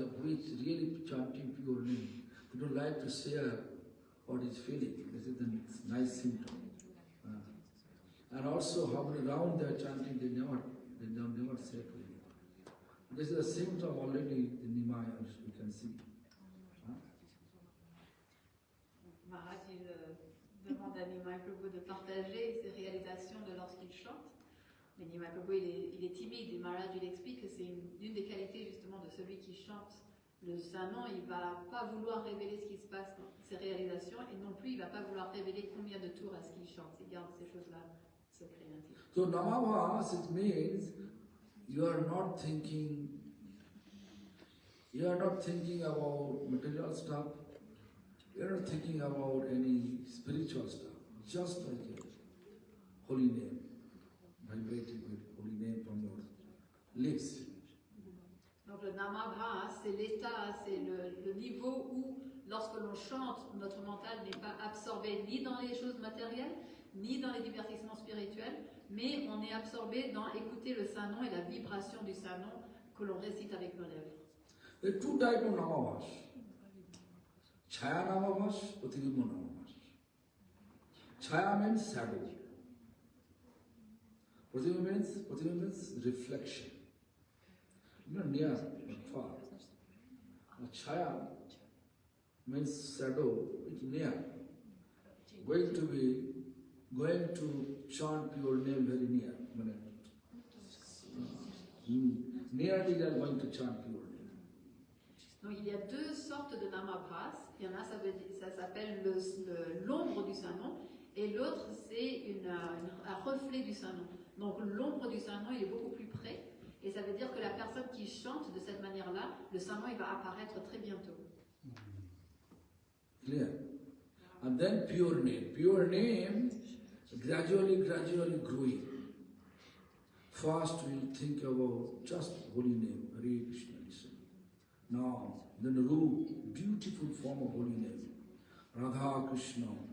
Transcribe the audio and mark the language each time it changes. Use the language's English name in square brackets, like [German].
[English] He's really chanting pure name. He don't like to share what he's feeling. This is a nice symptom. And also, how many rounds they are chanting, they never say to him. This is a symptom already in Nimai, as you can see. [French] Maharaj, il demande à Nimai Prabhu de partager ses réalisations de lorsqu'il chante. Mais Nimai Prabhu, il est timide et Maharaj, il explique que c'est une des qualités justement de celui qui chante le saint nom. Il ne va pas vouloir révéler ce qui se passe dans ses réalisations et non plus il ne va pas vouloir révéler combien de tours est-ce qu'il chante. Il garde ces choses-là secrètes. [English] So Namavas, it means you are not thinking about material stuff, you are not thinking about any spiritual stuff, just like it. holy name, vibrating with holy name from your lips. [French] Donc le namabha, c'est l'état, c'est le niveau où, lorsque l'on chante, notre mental n'est pas absorbé ni dans les choses matérielles, ni dans les divertissements spirituels, mais on est absorbé dans écouter le Saint-Nom et la vibration du Saint-Nom que l'on récite avec nos lèvres. [English] There are two types of namabhas. Chaya namabhas, Pratilibha namabhas. Chaya means shadow. Pratilibha means reflection. Not near, but far. Chaya means shadow, which near. Going to chant your name very near. Nearly they are going to chant your name. [French] Donc il y a deux sortes de namabhas. Il y en a, ça s'appelle l'ombre du Saint-Nom, et l'autre c'est un reflet du Saint-Nom. Donc l'ombre du Saint-Nom il est beaucoup plus près, et ça veut dire que la personne qui chante de cette manière-là, le Saint-Nom il va apparaître très bientôt. [English] Clear? And then pure name. Pure name gradually growing. First we'll think about just holy name, Hare Krishna, listen. Now, then Roop, beautiful form of holy name, Radha Krishna.